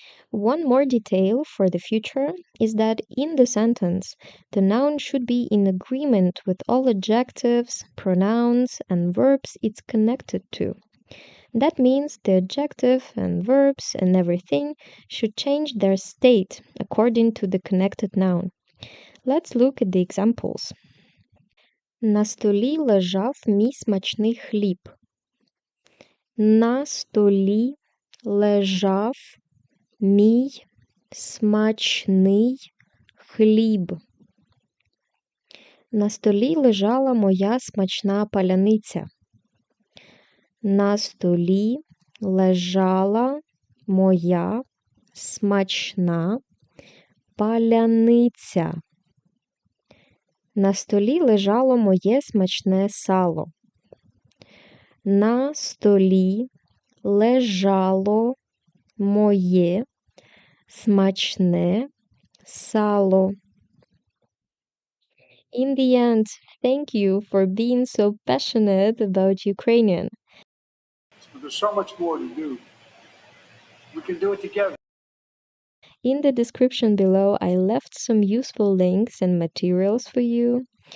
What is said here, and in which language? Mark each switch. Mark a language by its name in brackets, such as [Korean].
[English] One more detail for the future is that in the sentence, the noun should be in agreement with all adjectives, pronouns, and verbs it's connected to. That means the adjective and verbs and everything should change their state according to the connected noun. Let's look at the examples. [Ukrainian] На столі лежав мій смачний хліб. На столі лежав мій смачний хліб. На столі лежала моя смачна паляниця. На столі лежала моя смачна паляниця. На столі лежало моє смачне сало. На столі лежало моє смачне сало. [English] In the end, thank you for being so passionate about Ukrainian. But there's so much more to do. We can do it together. In the description below, I left some useful links and materials for you.